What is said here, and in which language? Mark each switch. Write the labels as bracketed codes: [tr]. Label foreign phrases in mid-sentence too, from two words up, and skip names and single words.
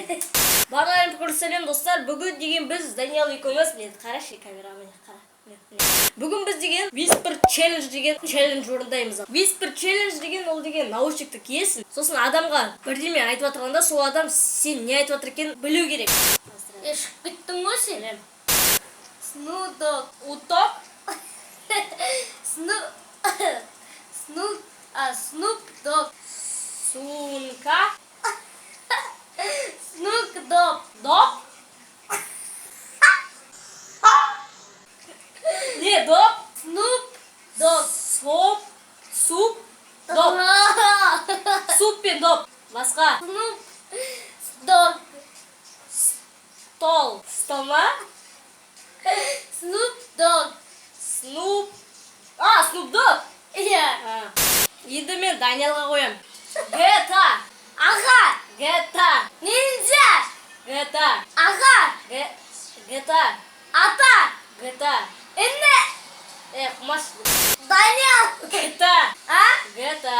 [kk] Барлық әлем прикольсен достар. Бүгін деген біз Даниал екеуміз. Қарашы камерамен қара. Бүгін біз деген Whisper Challenge деген челлендж орындаймыз. Whisper Challenge деген ол деген наушникті киесің. Сосын адамға бірдеме айтып отырғанда сол адам сен не айтып отыр екенін білу керек. Шығып кеттің ғой сен? Уток. Snoop Dogg. Сумка. Snoop Dogg. Dog? Не, Dog? Snoop Dogg. Суп. Dog. Суп пен Dog. Басқа. Snoop Dogg. Стол. Стол ма? Snoop Dogg. Snoop Dogg? Иә. Енді мен Даниалға қоям. GTA. Аға. GTA. Ниндзя. GTA. Аға. GTA. Ата. GTA. Инне. Құмаш. Даниал. GTA. А? GTA.